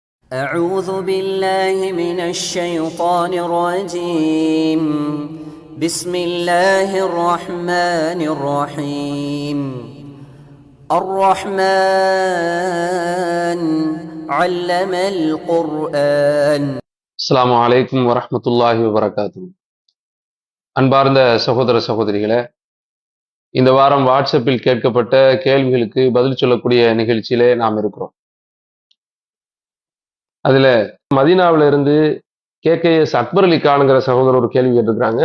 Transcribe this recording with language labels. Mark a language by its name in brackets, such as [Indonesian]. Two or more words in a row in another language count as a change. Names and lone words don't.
[Arabic] أعوذ بالله من الشيطان الرجيم. بسم الله الرحمن الرحيم. الرحمن علم القرآن. السلام عليكم ورحمة الله وبركاته. [Tamil] அன்பார்ந்த சகோதர சகோதரிகளே, இந்த வாரம் வாட்ஸ்அப்பில் கேட்கப்பட்ட கேள்விகளுக்கு பதில் சொல்லக்கூடிய நிகழ்ச்சியிலே நாம் இருக்கிறோம். அதுல மதீனாவில இருந்து KKS அக்பர் அலி கான்ங்கிற சகோதரர் ஒரு கேள்வி கேட்டிருக்கிறாங்க.